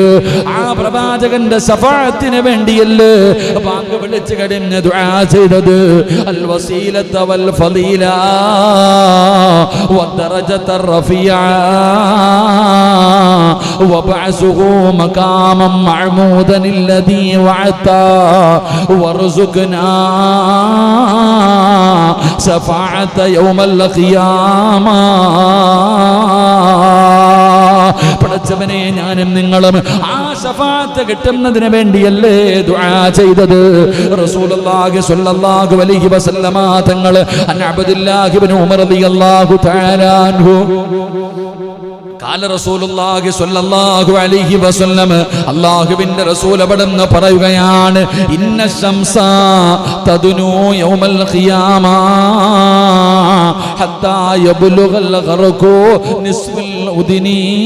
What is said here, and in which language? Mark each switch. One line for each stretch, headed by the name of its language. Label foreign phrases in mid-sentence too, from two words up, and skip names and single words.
Malayalam: ആ പ്രവാചകന്റെ ശഫാഅത്തിന് വേണ്ടിയല്ലേ ബാങ്ക് വിളിച്ചു കഴിഞ്ഞ് ദുആ ചെയ്തത്.
Arabic: الوسيلة والفضيلة والدرجة الرفيعة وابعثه مقاما محمودا الذي وعدta وارزقنا شفاعة يوم القيامة.
Malayalam: പടച്ചവനെ ഞാനും നിങ്ങളും ആ ശഫാഅത്ത് കിട്ടുന്നതിന് വേണ്ടിയല്ലേ ദുആ ചെയ്തത്.
Arabic: رسول الله صلى الله عليه وسلم തങ്ങൾ عن عبد الله بن عمر رضي الله تعالى عنه قال رسول الله صلى الله عليه وسلم,
Malayalam: അല്ലാഹുവിന്റെ റസൂൽ അവിടുന്ന് പറയുകയാണ്,
Arabic: إن الشمس تدنو يوم القيامة حتى يبلغ العرق نصف الأذن.